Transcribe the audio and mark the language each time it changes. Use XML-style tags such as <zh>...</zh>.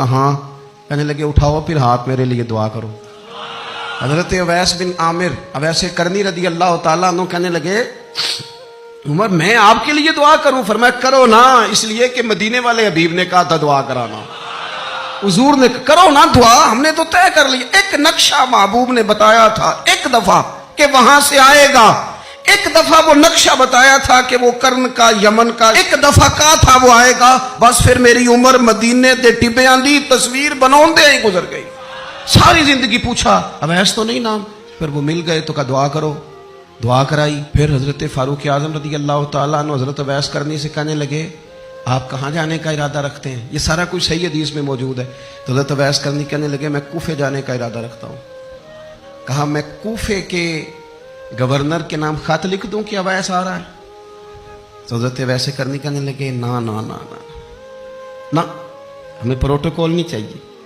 <ur>کہاں؟ کہنے لگے اٹھاؤ پھر ہاتھ میرے لیے دعا کرو. حضرت اویس بن عامر اویس کرنی رضی اللہ تعالیٰ عنہ کہنے لگے، عمر میں آپ کے لیے دعا کروں؟ فرمایا کرو نا، اس لیے کہ مدینے والے حبیب نے کہا تھا دعا کرانا. حضور نے کرو نا دعا، ہم نے تو طے کر لی. ایک نقشہ محبوب نے بتایا تھا ایک دفعہ کہ وہاں سے آئے گا. ایک دفعہ وہ نقشہ بتایا تھا کہ وہ کرن کا، یمن کا. ایک دفعہ کہا تھا وہ آئے گا.</ur> <pa>بس پھر میری عمر مدینے دے ٹبیاں دی تصویر بناؤندے ہی گزر گئی.</pa> <ur>ساری زندگی پوچھا اویس تو نہیں نام. پھر وہ مل گئے تو کہا دعا کرو. دعا کرائی. پھر حضرت فاروق اعظم رضی اللہ تعالیٰ عنہ حضرت اویس کرنی سے کہنے لگے آپ کہاں جانے کا ارادہ رکھتے ہیں؟ یہ سارا کچھ صحیح حدیث میں موجود ہے. تو حضرت اویس کرنی کہنے لگے میں کوفے جانے کا ارادہ رکھتا ہوں. کہا میں کوفے کے گورنر کے نام خط لکھ دوں کہ اویس آ رہا ہے؟ تو حضرت اویس کرنی کہنے لگے نا نا نا نا نا، ہمیں پروٹوکول نہیں چاہیے.</ur>